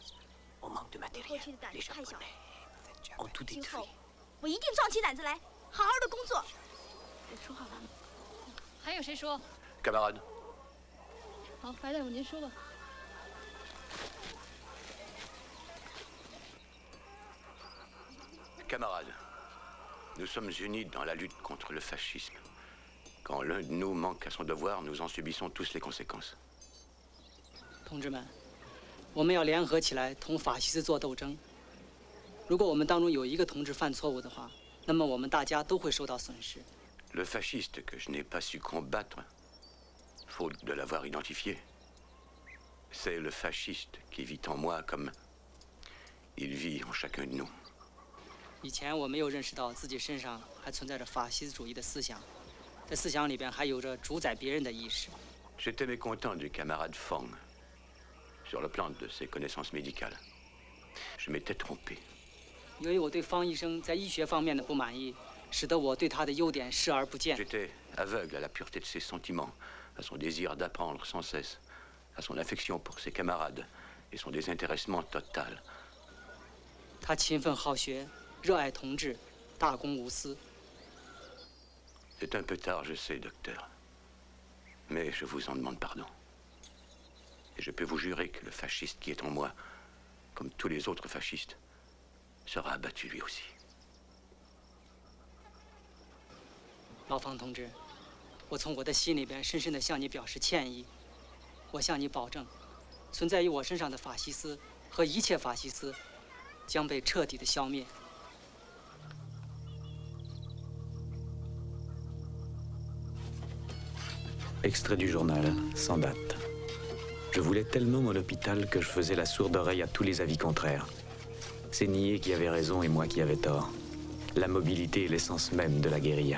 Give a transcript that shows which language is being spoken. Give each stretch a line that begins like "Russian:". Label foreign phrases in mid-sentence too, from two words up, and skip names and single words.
Chinese: 我过去的胆子太小了，今后我一定壮起胆子来，好好的工作。我说好了。还有谁说？
French: Camarade.
Chinese: 好，白大夫您说吧。
French: Camarades, nous sommes unis dans la lutte contre le fascisme. Quand l'un de nous manque à son devoir, nous en subissons tous les conséquences.
Chinese: 同志们，我们要联合起来同法西斯做斗争。如果我们当中有一个同志犯错误的话，那么我们大家都会受到损失。
French: Le fasciste que je n'ai pas su combattre, faute de l'avoir identifié, c'est le fasciste qui vit en moi comme il vit en chacun de nous.
Chinese: 以前我没有认识到自己身上还存在着法西斯主义的思想，在思想里边还有着主宰别人的意识。
French: J'étais mécontent du camarade Fong, sur le plan de ses connaissances médicales. Je m'étais trompé.
Chinese: 由于我对方医生在医学方面的不满意，使得我对他的优点视而不见。
French: J'étais aveugle à la pureté de ses sentiments, à son désir d'apprendre sans cesse, à son affection pour ses camarades et son désintéressement total.
Chinese: 他勤奋好学，热爱同志，大公无私。
French: C'est un peu tard, je sais, docteur. Mais je vous en demande pardon. Et je peux vous jurer que le fasciste qui est en moi, comme tous les autres fascistes, sera abattu lui aussi.
Chinese: 老方同志，我从我的心里边深深地向你表示歉意。我向你保证，存在于我身上的法西斯和一切法西斯将被彻底的消灭。
French: Extrait du journal, sans date. Je voulais tellement mon hôpital que je faisais la sourde oreille à tous les avis contraires. C'est nier qui avait raison et moi qui avais tort. La mobilité est l'essence même de la guérilla.